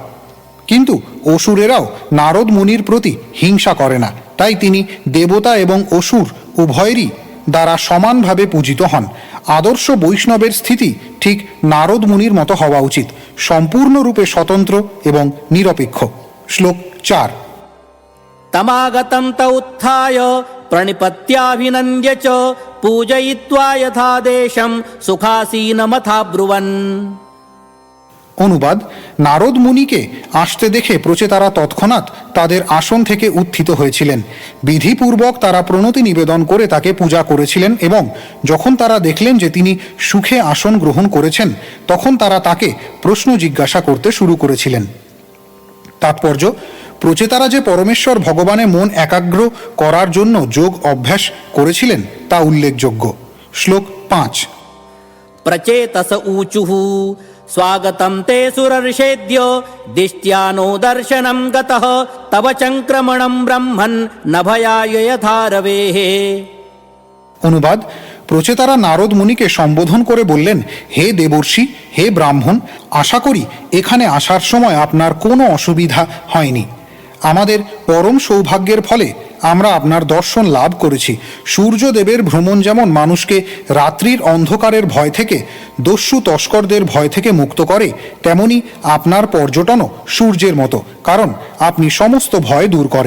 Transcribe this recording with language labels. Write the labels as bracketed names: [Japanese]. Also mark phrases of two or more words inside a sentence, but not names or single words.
[Bangla] কিন্তু অসুরেরাও নারদ মুনির প্রতি হিংসা করে না, তাই তিনি দেবতা এবং অসুর উভয়েরই দ্বারা সমানভাবে পূজিত হন। আদর্শ বৈষ্ণবের স্থিতি ঠিক নারদ মুনির মতো হওয়া উচিত, সম্পূর্ণরূপে স্বতন্ত্র এবং নিরপেক্ষ। শ্লোক ৪। [Sanskrit] तमागतं त उत्थाय प्रणिपत्याभिनन्द्य च पूजयित्वा यथादेशं सुखासीनमथाब्रुवन्। [Bangla] অনুবাদ: নারদ মুনিকে আসতে দেখে প্রচেতারা তৎক্ষণাৎ তাদের আসন থেকে উত্থিত হয়েছিলেন। বিধিপূর্বক তারা প্রণতি নিবেদন করে তাকে পূজা করেছিলেন এবং যখন তারা দেখলেন যে তিনি সুখে আসন গ্রহণ করেছেন তখন তারা তাকে প্রশ্ন জিজ্ঞাসা করতে শুরু করেছিলেন। তাৎপর্য: প্রচেতারা যে পরমেশ্বর ভগবানে মন একাগ্র করার জন্য যোগ অভ্যাস করেছিলেন তা উল্লেখযোগ্য। শ্লোক ৫। [Sanskrit] प्रचेतस ऊचुः स्वागतं ते सुरर्षेद्य दिष्ट्या नो दर्शनं गतः तव चङ्क्रमणं ब्रह्मन् न भयाय यथा रवेः। [Bangla] অনুবাদ: প্রচেতারা নারদ মুনিকে সম্বোধন করে বললেন, হে দেবর্ষি, হে ব্রাহ্মণ, আশা করি এখানে আসার সময় আপনার কোনো অসুবিধা হয়নি। আমাদের পরম সৌভাগ্যের ফলে আমরা আপনার দর্শন লাভ করেছি। সূর্যদেবের ভ্রমণ যেমন মানুষকে রাত্রির অন্ধকারের ভয় থেকে, দস্যু তস্করদের ভয় থেকে মুক্ত করে, তেমনি আপনার পর্যটনও সূর্যের মতো, কারণ আপনি সমস্ত ভয় দূর করেন।